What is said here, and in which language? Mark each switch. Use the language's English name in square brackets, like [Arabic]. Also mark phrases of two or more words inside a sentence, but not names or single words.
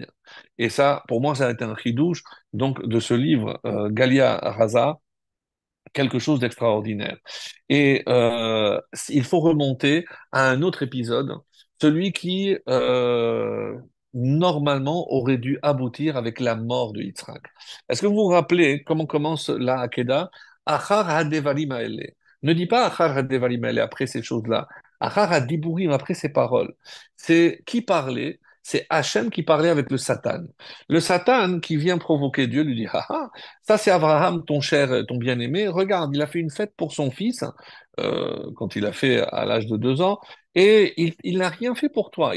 [French] Et ça, pour moi, ça a été un chidouche, donc, de ce livre, Galia Raza, quelque chose d'extraordinaire. Et il faut remonter à un autre épisode, celui qui normalement aurait dû aboutir avec la mort de Yitzhak. Est-ce que vous vous rappelez comment commence la Hakeda? [Hebrew] אחר הדברים האלה. [French] Ne dis pas [Hebrew] אחר הדברים האלה [French] après ces choses-là. [Hebrew] אחר הדיבורים [French] après ces paroles. C'est qui parlait? C'est Hachem qui parlait avec le Satan. Le Satan qui vient provoquer Dieu lui dit, ah, ah, ça, c'est Abraham, ton cher, ton bien-aimé. Regarde, il a fait une fête pour son fils, quand il a fait à l'âge de 2 ans, et il n'a rien fait pour toi.